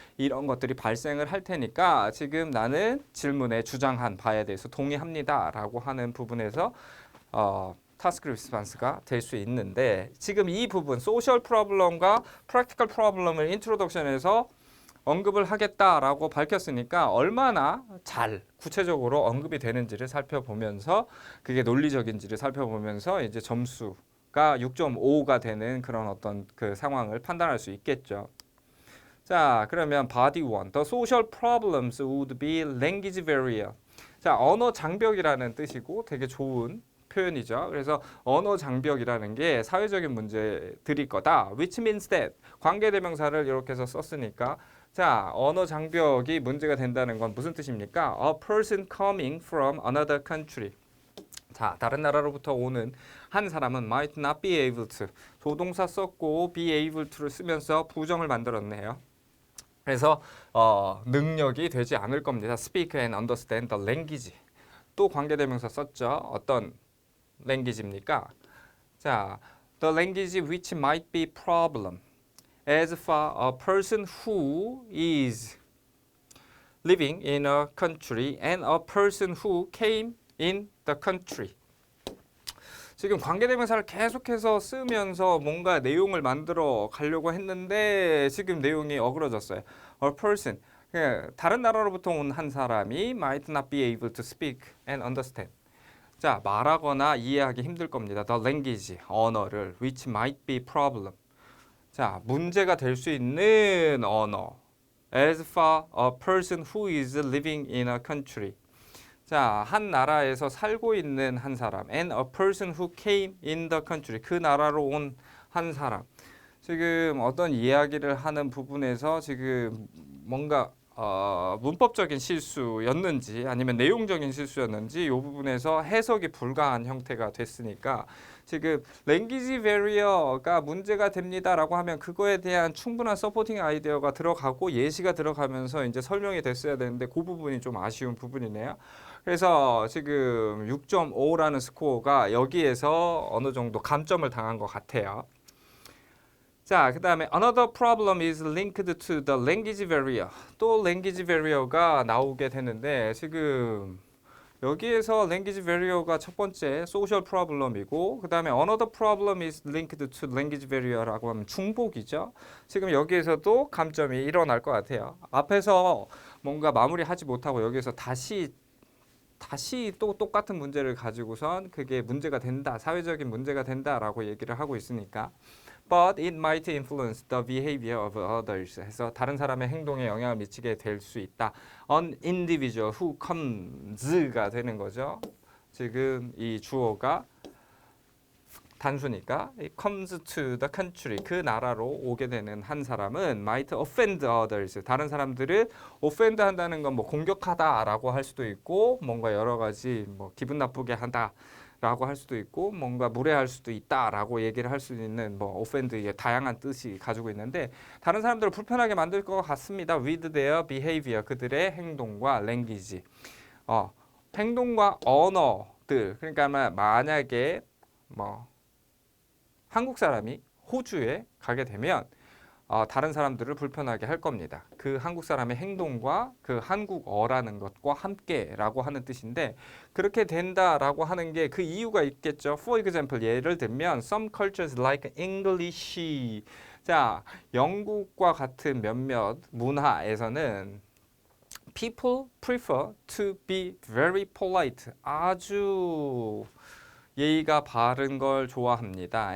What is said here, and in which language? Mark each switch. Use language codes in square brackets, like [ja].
[ko] 이런 것들이 발생을 할 테니까 지금 나는 질문에 주장한 바에 대해서 동의합니다라고 하는 부분에서 타스크 리스폰스가 될 수 있는데 지금 이 부분 소셜 프로블럼과 프랙티컬 프로블럼을 인트로덕션에서 언급을 하겠다라고 밝혔으니까 얼마나 잘 구체적으로 언급이 되는지를 살펴보면서 그게 논리적인지를 살펴보면서 이제 점수가 6.5가 되는 그런 어떤 그 상황을 판단할 수 있겠죠. 자, 그러면 body 1. [en] The social problems would be language barrier. [ko] 자, 언어 장벽이라는 뜻이고 되게 좋은 표현이죠. 그래서 언어 장벽이라는 게 사회적인 문제들일 거다. [en] Which means that [ko] 관계대명사를 이렇게 해서 썼으니까 자, 언어 장벽이 문제가 된다는 건 무슨 뜻입니까? [en] A person coming from another country. [ko] 자, 다른 나라로부터 오는 한 사람은 [en] might not be able to. [ko] 조동사 썼고 be able to를 쓰면서 부정을 만들었네요. 그래서 능력이 되지 않을 겁니다. [en] Speak and understand the language. [ko] 또 관계대명사 썼죠. 어떤 language입니까? [en] 자, the language which might be problem. As for a person who is living in a country and a person who came in the country. [ko] 지금 관계대명사를 계속해서 쓰면서 뭔가 내용을 만들어 가려고 했는데 지금 내용이 어그러졌어요. [en] A person, [ko] 다른 나라로부터 온 한 사람이 [en] might not be able to speak and understand. [ko] 자, 말하거나 이해하기 힘들 겁니다. [en] The language, [ko] 언어를, [en] which might be problem. [ko] 자, 문제가 될 수 있는 언어. [en] As for a person who is living in a country. [ko] 자, 한 나라에서 살고 있는 한 사람. [en] And a person who came in the country. [ko] 그 나라로 온 한 사람. 지금 어떤 이야기를 하는 부분에서 지금 뭔가 문법적인 실수였는지 아니면 내용적인 실수였는지 이 부분에서 해석이 불가한 형태가 됐으니까 지금 랭귀지 베리어가 문제가 됩니다라고 하면 그거에 대한 충분한 서포팅 아이디어가 들어가고 예시가 들어가면서 이제 설명이 됐어야 되는데 그 부분이 좀 아쉬운 부분이네요. 그래서 지금 6.5라는 스코어가 여기에서 어느 정도 감점을 당한 것 같아요. 자, 그 다음에 [en] another problem is linked to the language barrier. [ko] 또 language barrier가 나오게 되는데 지금 여기에서 language barrier가 첫 번째 social problem이고 그 다음에 [en] another problem is linked to language barrier [ko] 라고 하면 중복이죠. 지금 여기에서도 감점이 일어날 것 같아요. 앞에서 뭔가 마무리하지 못하고 여기에서 다시 또 똑같은 문제를 가지고선 그게 문제가 된다, 사회적인 문제가 된다라고 얘기를 하고 있으니까 [en] but it might influence the behavior of others. [ko] 해서 다른 사람의 행동에 영향을 미치게 될 수 있다. [en] An individual who comes가 [ko] 되는 거죠. 지금 이 주어가 단수니까 [en] comes to the country [ko] 그 나라로 오게 되는 한 사람은 [en] might offend others [ko] 다른 사람들을 offend 한다는 건 뭐 공격하다라고 할 수도 있고 뭔가 여러 가지 뭐 기분 나쁘게 한다라고 할 수도 있고 뭔가 무례할 수도 있다라고 얘기를 할 수 있는 뭐 offend의 다양한 뜻이 가지고 있는데 다른 사람들을 불편하게 만들 것 같습니다. [en] with their behavior [ko] 그들의 행동과 language 행동과 언어들 그러니까 만약에 뭐 한국 사람이 호주에 가게 되면 다른 사람들을 불편하게 할 겁니다. 그 한국 사람의 행동과 그 한국어라는 것과 함께라고 하는 뜻인데 그렇게 된다라고 하는 게 그 이유가 있겠죠. [en] For example, [ko] 예를 들면 [en] some cultures like English. [ko] 자, 영국과 같은 몇몇 문화에서는 [en] people prefer to be very polite. [ko] 아주 예의가 바른 걸 좋아합니다.